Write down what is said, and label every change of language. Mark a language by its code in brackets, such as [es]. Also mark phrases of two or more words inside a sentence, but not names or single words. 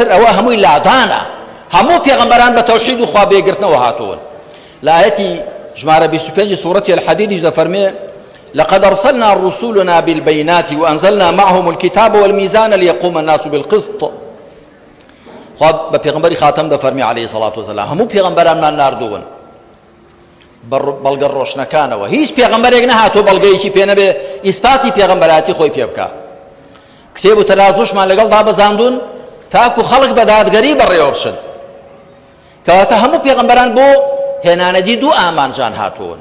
[ckb] ئەوە هەمووی لادانە، هەموو پێغەمبەران بە تەوحید و خوا بێگرتنەوە هاتوون. لە ئاەتی ژمارە 25 سوورەتی الحەدیدیش دەفەرمێ [ar] لقد أرسلنا رسولنا بالبينات وأنزلنا معهم الكتاب والميزان ليقوم الناس بالقسط. [ckb] خوا بە پێغەمبەری خاتم دەفەرمێ [ar] عەلەیهی سەڵات وەسەلام [ckb] هەموو پێغەمبەرانمان ناردوون بەڵگە ڕۆشنەکانەوە، هیچ پێغەمبەرێک نەهاتۆ بەڵگەیەکی پێ نەبێ ئیسپاتی پێغەمبەراتی خۆی پێ بکە. کتێب و تەرازوشمان لەگەڵ دابەزاندون تاکو خەڵک بە دادگەری بەڕێوە بچن، کەواتە هەموو پێغەمبەران بۆ هێنانەدی دوو ئامانجان هاتوون.